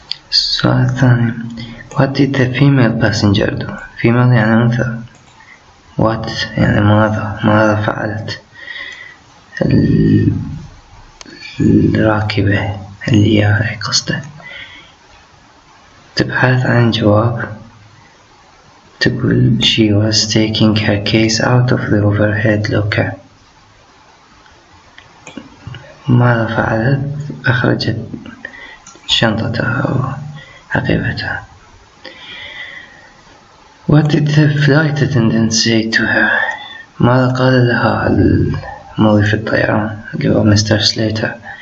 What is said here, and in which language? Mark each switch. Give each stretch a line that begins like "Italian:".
Arabic: السؤال الثاني
English: what did the female passenger do.
Arabic: female يعني أنثى. what يعني ماذا فعلت الراكبة اللي هي قصده. تبحث عن جواب. تقول
English: she was taking her case out of the overhead locker.
Arabic: ماذا فعلت؟ أخرجت شنطتها أو حقيبتها.
English: What did the flight attendant say to her.
Arabic: ماذا قال لها مضيف الطيران اللي هو مستر سليتر.